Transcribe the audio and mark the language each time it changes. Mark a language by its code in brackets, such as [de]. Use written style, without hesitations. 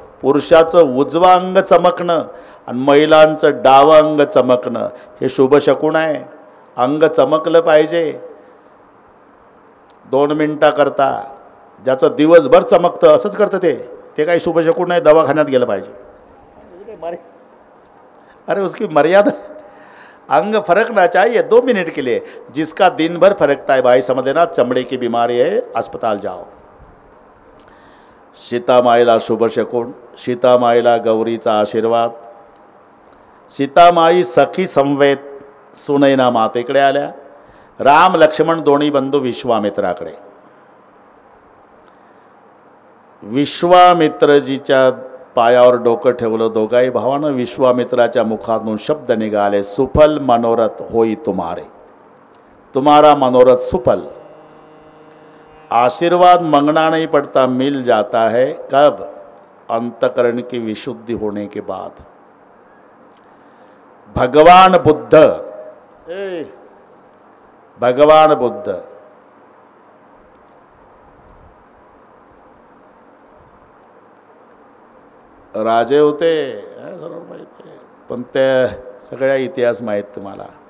[mr] पुरुषाचं उजवं अंग चमकणं आणि महिलांचं डावं अंग चमकणं हे शुभ शकून आहे. अंग चमकलं पाहिजे. 2 मिनिटाकरता ज्याचं दिवसभर चमकतं असंच करतं ते काही शुभ शकून नाही. दवाखान्यात गेलं पाहिजे. [hi] अरे उसकी मर्यादा, अंग फरकना चाहिए 2 मिनट के लिए. जिसका दिन भर फरकता है भाई समझ लेना चमड़े की बीमारी है, अस्पताल जाओ. [mr] सीतामाईला शुभ शकून, सीतामाईला गौरीचा आशीर्वाद. सीतामाई सखी संवेद सुनैना मातेकडे आल्या. राम लक्ष्मण दोन्ही बंधू विश्वामित्राकडे. विश्वामित्रजीच्या पायावर डोकं ठेवलं. दोघाही भावानं विश्वामित्राच्या मुखातून शब्द निघाले, [hi] सुफल मनोरथ होई तुम्हारे. तुम्हारा मनोरथ सुफल. आशीर्वाद मांगना नहीं पड़ता, मिल जाता है. कब? अंतकरण की विशुद्धि होने के बाद. [mr] भगवान बुद्ध, भगवान बुद्ध राजे होते सर्व माहिती आहे, पण त्या सगळ्या इतिहास माहीत तुम्हाला.